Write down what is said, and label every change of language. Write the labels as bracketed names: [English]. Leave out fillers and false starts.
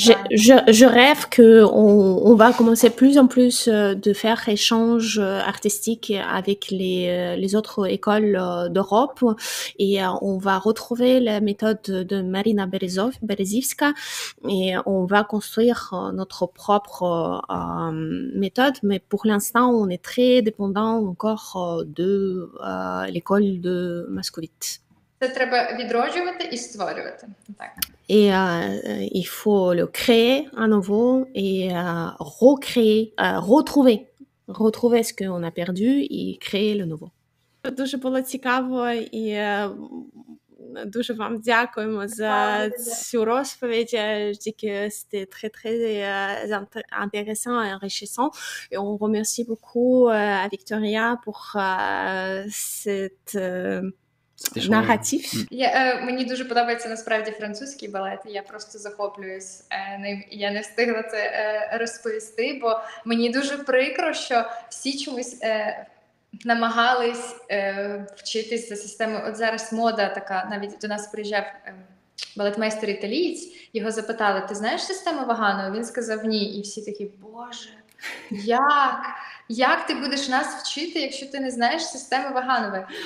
[French] Je rêve qu'on va commencer plus en plus de faire échanges artistiques avec les autres écoles d'Europe et on va retrouver la méthode de Marina Berezivska et on va construire notre propre méthode, mais pour l'instant on est très dépendant encore de l'école de Moscovite. [Ukrainian] Це треба відроджувати і створювати. Так. [French] Et il faut le créer à nouveau et recréer, retrouver ce qu'on a perdu et créer le nouveau. [Ukrainian] Дуже було цікаво і дуже вам дякуємо за цю розповідь. [French] C'était très très intéressant et enrichissant et on remercie beaucoup à Victoria pour cette наратив. [Ukrainian] Мені дуже подобається насправді французький балет, я просто захоплююсь ним, і я не встигла це розповісти, бо мені дуже прикро, що всі чомусь намагались вчитись за системою. От зараз мода така, навіть до нас приїжджав балетмейстер італієць, його запитали, ти знаєш систему Ваганову? Він сказав ні, і всі такі, боже, як ти будеш нас вчити, якщо ти не знаєш системи Ваганової?